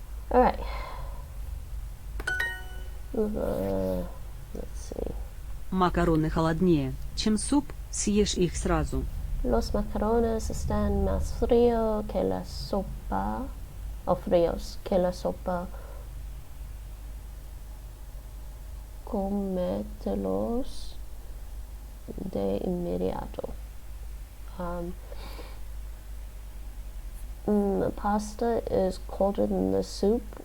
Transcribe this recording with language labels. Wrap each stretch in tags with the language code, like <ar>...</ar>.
<en>All right. Let's see.</en> <ru>Макароны холоднее, чем суп, съешь их сразу.</ru> <es>Los macarrones están más fríos que la sopa, o fríos que la sopa. Cómetelos de inmediato.</es> <en>The pasta is colder than the soup.</en>